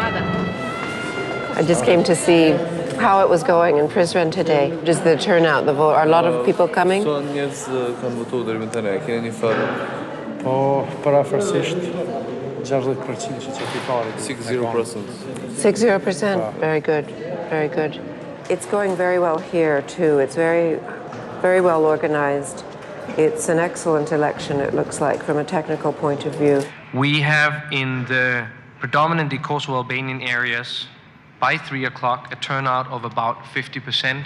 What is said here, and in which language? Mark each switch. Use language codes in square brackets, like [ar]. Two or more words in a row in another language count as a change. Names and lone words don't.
[en] I just came to see how it was going in Prizren today. Just the turnout, the vote. Are a lot of people coming? [sq] Po parafërsisht 60% që qytetarit 60%. 60%. [en] Very good. Very good. It's going very well here too. It's very, very well organized. It's an excellent election, it looks like, from a technical point of view. We have in the predominantly Kosovo Albanian areas by 3 o'clock a turnout of about 50%.